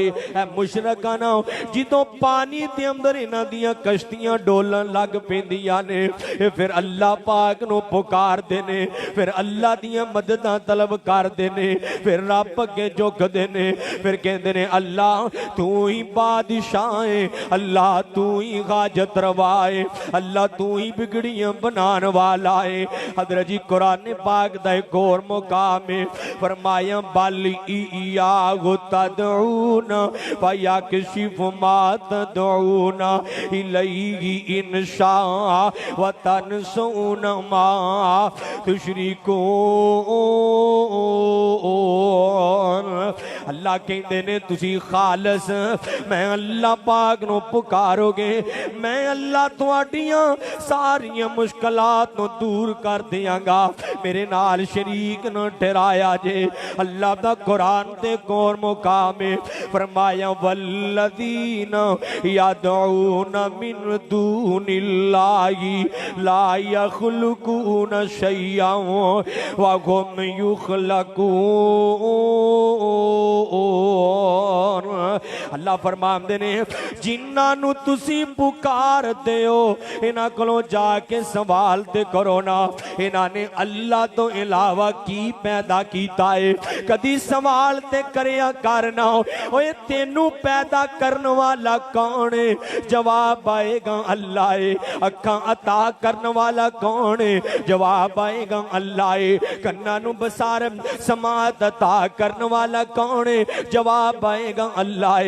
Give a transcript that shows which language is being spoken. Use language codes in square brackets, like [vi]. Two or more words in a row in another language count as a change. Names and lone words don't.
[pa] اے مشرکا نہ جدوں پانی دے اندر انہاں دیاں کشتیاں ڈولن لگ پیندیاں نے، پھر اللہ پاک نوں پکاردے نے، پھر اللہ دیاں مدداں طلب کردے نے، پھر رب اگے جھکدے نے، پھر کہتے نے اللہ توں ہی بادشاہ ہے، اللہ توں ہی حاجت روا ہے، اللہ توں ہی بگڑیاں بنان والا ہے. حضرت جی قرآن پاک دا اک اور مقام ہے، فرمایا [ar] بل إياه تدعون فيكشف ما تدعون إليه إن شاء وتنسون ما تشركون. [pa] اللہ کہتے نے تسی خالص میں اللہ پاک نوں پکاروگے، میں اللہ تہاڈیاں ساریاں مشکلات نوں دور کر دیاں گا، میرے نال شریک نہ ٹھہرایا جے. اللہ دا قرآن تے کور مقام ہے، فرمایا [ar] والذين يدعون من دون الله لا يخلقون شيئا وهم يخلقون. [pa] اللہ فرماندے نے جنہاں نوں تسی پکاردے ہو انہاں کولوں جاکے سوال تے کرو نہ، انہاں نے اللہ توں علاوہ کی پیدا کیتا ہے، کدی سوال تے کریا کرنا اوئے تینوں پیدا کرنے والا کون ہے، جواب آئے گا اللہ ہے. اکھاں عطا کرنے والا کون ہے، جواب آئے گا اللہ ہے. کناں نوں بسار سمات عطا کرنے والا کون ہے، جواب آئے گا اللہ ہے.